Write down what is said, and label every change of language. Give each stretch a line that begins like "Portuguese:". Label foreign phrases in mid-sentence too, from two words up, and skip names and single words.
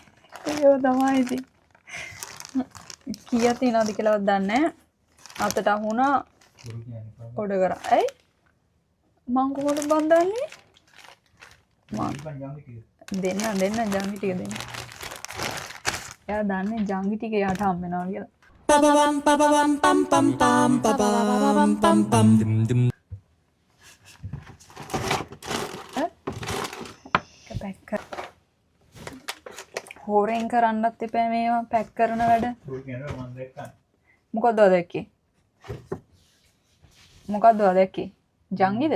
Sinhala: ඒක තමයි ඉතින්. කීයක් තියෙනවද කියලාවත් දන්නේ නැහැ. අතට අහුණා ඔඩර් කරා. ඇයි? මං කොහොමද බන්දන්නේ? දෙන්න ජංගි ටික දෙන්න. එයා දන්නේ ජංගි ටික යාට හම් වෙනවා කියලා. Pam pam pam pam pam pam pam pam dim. හොරෙන් කරන්නත් එපා මේවා පැක් කරන වැඩ. මොකද්ද දැක්කේ? මොකද්ද දැක්කේ? ජංගිද?